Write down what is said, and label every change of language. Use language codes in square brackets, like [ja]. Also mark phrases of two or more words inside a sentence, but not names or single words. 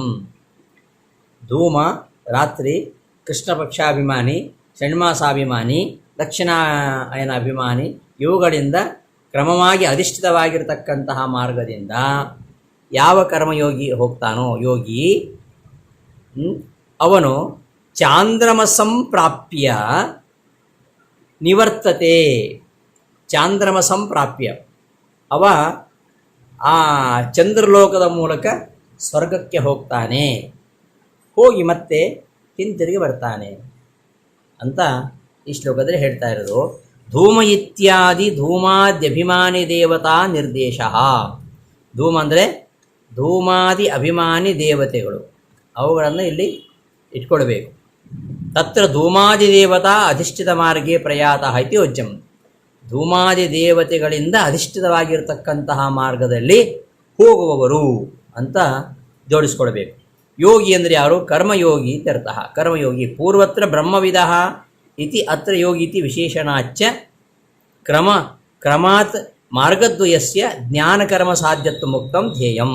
[kn] ಧೂಮ ರಾತ್ರಿ, ಕೃಷ್ಣ ಪಕ್ಷಾಭಿಮಾನಿ, ಷಣ್ಮಾಸಾಭಿಮಾನಿ, ದಕ್ಷಿಣಾಯನ ಅಭಿಮಾನಿ, ಇವುಗಳಿಂದ ಕ್ರಮವಾಗಿ ಅಧಿಷ್ಠಿತವಾಗಿರತಕ್ಕಂತಹ ಮಾರ್ಗದಿಂದ ಯಾವ ಕರ್ಮಯೋಗಿ ಹೋಗ್ತಾನೋ ಯೋಗಿ, ಅವನು [sa] ಚಾಂದ್ರಮಸಂ ಪ್ರಾಪ್ಯ ನಿವರ್ತತೆ. ಚಾಂದ್ರಮಸಂ ಪ್ರಾಪ್ಯ, [kn] ಅವ ಆ ಚಂದ್ರಲೋಕದ ಮೂಲಕ ಸ್ವರ್ಗಕ್ಕೆ ಹೋಗ್ತಾನೆ, ಹೋಗಿ ಮತ್ತೆ ಹಿಂತಿರುಗಿ ಬರ್ತಾನೆ ಅಂತ ಈ ಶ್ಲೋಕದಲ್ಲಿ ಹೇಳ್ತಾ ಇರೋದು. [sa] ಧೂಮ ಇತ್ಯಾದಿ ಧೂಮಾದ್ಯಭಿಮಾನಿ ದೇವತಾ ನಿರ್ದೇಶ. [kn] ಧೂಮ ಅಂದರೆ ಧೂಮಾದಿ ಅಭಿಮಾನಿ ದೇವತೆಗಳು, ಅವುಗಳನ್ನು ಇಲ್ಲಿ ಇಟ್ಕೊಳ್ಬೇಕು. [sa] ತತ್ರ ಧೂಮಾದಿ ದೇವತಾ ಅಧಿಷ್ಠಿತ ಮಾರ್ಗೇ ಪ್ರಯಾತಃ ಇತಿ ಯೋಜ್ಯಂ. [kn] ಧೂಮಾದಿ ದೇವತೆಗಳಿಂದ ಅಧಿಷ್ಠಿತವಾಗಿರತಕ್ಕಂತಹ ಮಾರ್ಗದಲ್ಲಿ ಹೋಗುವವರು ಅಂತ ಜೋಡಿಸ್ಕೊಳ್ಬೇಕು. ಯೋಗಿ ಅಂದರೆ ಯಾರು? [sa] ಕರ್ಮಯೋಗಿ ಇತ್ಯರ್ಥಃ. ಕರ್ಮಯೋಗಿ ಪೂರ್ವತ್ರ ಬ್ರಹ್ಮವಿದ ಇತಿ ಅತ್ರ ಯೋಗಿ ಇತಿ ವಿಶೇಷಣಾಚ್ಚ ಕ್ರಮಾತ್ ಮಾರ್ಗದ್ವಯಸ್ಯ ಜ್ಞಾನಕರ್ಮ ಸಾಧ್ಯತ್ವ ಮುಕ್ತಂ ಧ್ಯೇಯಂ.